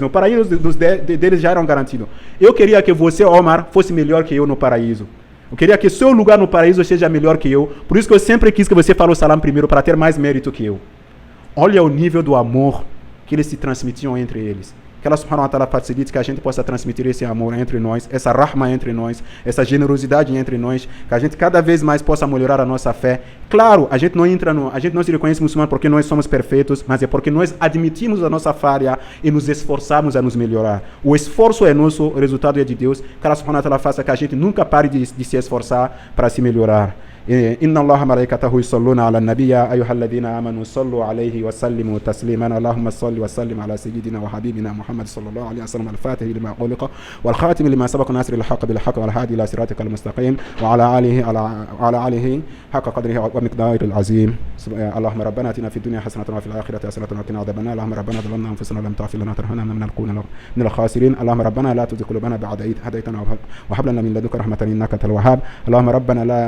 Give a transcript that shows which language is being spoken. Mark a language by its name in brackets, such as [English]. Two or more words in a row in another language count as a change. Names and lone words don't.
[Portuguese] No paraíso deles já eram garantidos. Eu queria que você, Omar, fosse melhor que eu no paraíso. Eu queria que seu lugar no paraíso seja melhor que eu. Por isso que eu sempre quis que você fale o salam primeiro, para ter mais mérito que eu. Olha o nível do amor que eles se transmitiam entre eles. Que [Arabic] الله سبحانه وتعالى [Portuguese] facilite que a gente possa transmitir esse amor entre nós, essa rahma entre nós, essa generosidade entre nós, que a gente cada vez mais possa melhorar a nossa fé. Claro, a gente não se reconhece muçulmano porque nós somos perfeitos, mas é porque nós admitimos a nossa falha e nos esforçamos a nos melhorar. O esforço é nosso, o resultado é de Deus. Que [Arabic] الله سبحانه وتعالى [Portuguese] faça que a gente nunca pare de se esforçar para se melhorar. [Arabic] إن الله ملائكته يصلون على النبي يا أيها الذين آمنوا صلوا عليه وسلموا تسليما اللهم صل وسلم على سيدنا وحبيبنا محمد صلى الله عليه وسلم الفاتح لما أغلق والخاتم لما سبق ناصر الحق بالحق والهادي إلى صراطك المستقيم وعلى آله حق قدره ومقداره العظيم اللهم ربنا آتنا في الدنيا حسنة وفي الآخرة حسنة وقنا عذاب النار اللهم ربنا ظلمنا أنفسنا لم تغفر لنا وترحمنا من الخاسرين اللهم ربنا لا تزغ قلوبنا بعد إذ هديتنا وهب لنا من لدنك رحمة إنك أنت الوهاب اللهم ربنا